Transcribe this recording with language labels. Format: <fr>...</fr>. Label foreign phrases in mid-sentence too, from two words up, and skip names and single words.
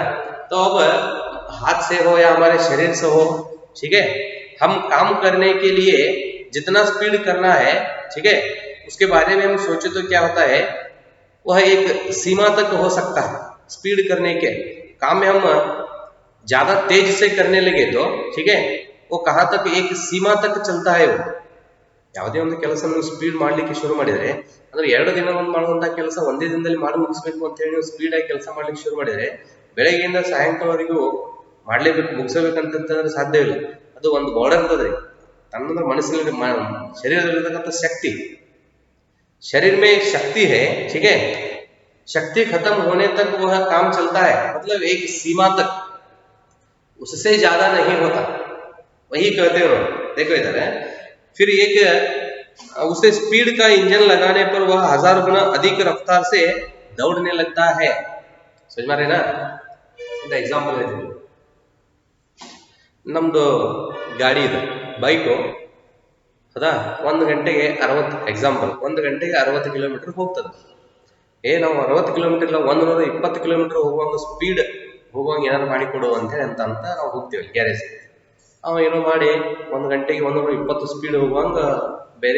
<hi>तो अब हाथ से हो या हमारे शरीर से हो, ठीक है, हम काम करने के लिए जितना स्पीड करना है, ठीक है, उसके बारे में हम सोचे तो क्या होता है, वह एक सीमा तक हो सकता है। स्पीड करने के काम में हम ज्यादा तेज से करने लगे तो, ठीक है, वो कहाँ तक, एक सीमा तक चलता है।</hi> <kn>वो ಯಾವುದೇ ಒಂದು ಕೆಲಸ ನೀವು ಸ್ಪೀಡ್ ಮಾಡ್ಲಿಕ್ಕೆ ಶುರು ಮಾಡಿದ್ರೆ, ಅಂದ್ರೆ 2 ದಿನ ಮಾಡುವಂತ ಕೆಲಸ ಒಂದೇ ದಿನದಲ್ಲಿ ಮಾಡಿ ಮುಗಿಸ್ಬೇಕು ಅಂತ ಹೇಳಿ ನೀವು ಸ್ಪೀಡ್ ಆಗಿ ಕೆಲಸ ಮಾಡ್ಲಿಕ್ಕೆ ಶುರು ಮಾಡಿದ್ರೆ ಬೆಳಗ್ಗೆಯಿಂದ ಸಾಯಂಕಾಲವರೆಗೂ ಮಾಡ್ಲೇಬೇಕು, ಮುಗಿಸಬೇಕಂತಂದ್ರೆ ಸಾಧ್ಯವಿಲ್ಲ। ಅದು ಒಂದು ಬಾರ್ಡರ್ ಇರ್ತದ್ರಿ ತನ್ನಂದ್ರೆ ಮನಸ್ಸಿನಲ್ಲಿ ಶರೀರದಲ್ಲಿರ್ತಕ್ಕಂಥ ಶಕ್ತಿ</kn> <hi>शरीर में एक शक्ति है ठीक है शक्ति खत्म होने तक वह काम चलता है मतलब एक सीमा तक उससे ज्यादा नहीं होता वही कहते हो देखो इधर है फिर एक उसे स्पीड का इंजन लगाने पर वह 1000 गुना अधिक रफ्तार से दौड़ने लगता है समझ में रहे ना एग्जांपल है</hi> <kn>ನಮ್ದು ಗಾಡಿ ಇದೆ ಬೈಕು ಹೌದಾ 1 ಗಂಟೆಗೆ 60 ಎಕ್ಸಾಂಪಲ್ 1 ಗಂಟೆಗೆ 60 ಕಿಲೋಮೀಟರ್ ಹೋಗ್ತದೆ ನಾವು 60 ಕಿಲೋಮೀಟರ್ ಇಲ್ಲ 120 ಕಿಲೋಮೀಟರ್ ಹೋಗುವಂಗ ಸ್ಪೀಡ್ ಹೋಗುವಂಗ ಏನಾದ್ರು ಮಾಡಿ ಕೊಡು ಅಂತ ಹೇಳಿ ಅಂತ ನಾವು ಹೋಗ್ತೀವಿ ಗ್ಯಾರೇಜ್ ಅವ ಏನೋ ಮಾಡಿ 1 ಗಂಟೆಗೆ 120 ಸ್ಪೀಡ್ ಹೋಗುವಂಗ ಬೇರೆ</kn>